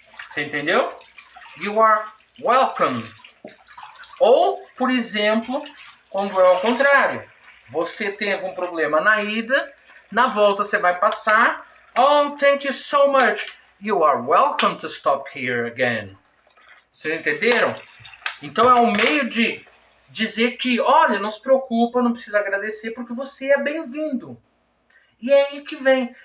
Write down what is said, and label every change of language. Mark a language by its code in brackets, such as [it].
[pt] Você entendeu? [en] You are welcome. [pt] Ou, por exemplo, quando é ao contrário. Você teve um problema na ida, na volta você vai passar. [en] Oh, thank you so much. You are welcome to stop here again. [pt] Vocês entenderam? Então é um meio de dizer que, olha, não se preocupa, não precisa agradecer, porque você é bem-vindo. E é aí que vem.